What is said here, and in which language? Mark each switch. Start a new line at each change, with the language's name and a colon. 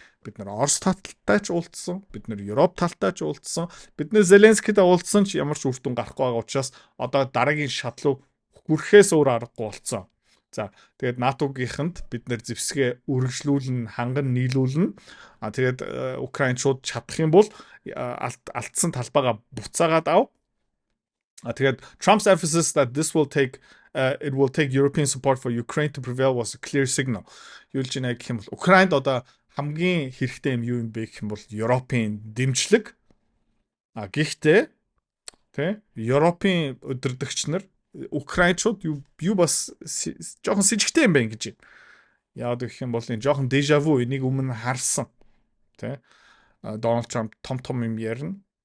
Mongolian: Бид нар Орос талтай ч уулзсан, бид нар Европ талтай ч уулзсан, бид нар Зеленскийтэй уулзсан ч ямар ч үр дүн гарахгүй байгаа учраас одоо дараагийн шат руу хүрэхээс өөр аргагүй болцсон. За тэгээд НАТО-гийнханд бид нар зэвсгээ үргэлжлүүлнэ, ханган нийлүүлнэ. Тэгээд Украинчууд чадах юм бол алдсан талбайгаа буцаагаад ав. Тэгээд
English: Trump's emphasis that this will take it will take European support for Ukraine to prevail was a clear signal.
Mongolian: Юулж байна гэх юм бол Украинд одоо хамгийн хэрэгтэй юм юу юм бэ гэх юм бол Европын дэмжлэг. Гэхдээ тэ Европын өдөрдөгч нар Украинчууд юу бас жоохон сэжигтэй юм байна гэж. Яагаад гэх юм бол энэ жоохон дежаву энийг өмнө харсан. Тэ Donald Trump том юм ярина.